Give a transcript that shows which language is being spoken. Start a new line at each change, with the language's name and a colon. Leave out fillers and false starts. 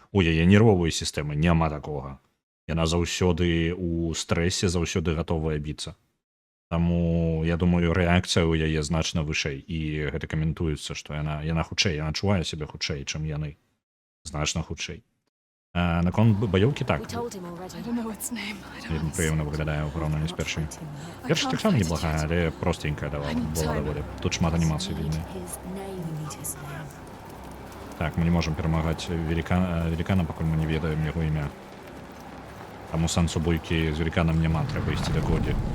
Belarusian: У яе нервовай сістэмы няма такога. Яна заўсёды ў стрэсе, заўсёды гатовая біцца. Таму, я думаю, рэакцыя ў яе значна вышэй. І гэта каментуецца, што яна хутчэй, яна адчувае сябе хутчэй, чым яны. Значна хутчэй. Наконт баёўкі так.
English: I don't know its name. I don't
Belarusian: Вельмі прыемна выглядае ў параўнанні з першай. Першая таксама неблагая, але простенькая была даволі. Тут шмат анімацый вельмі. Так, мы не можам перамагаць велікана, пакуль мы не ведаем яго імя. Таму сэнсу бойкі з веліканам няма, трэба ісці да Годі.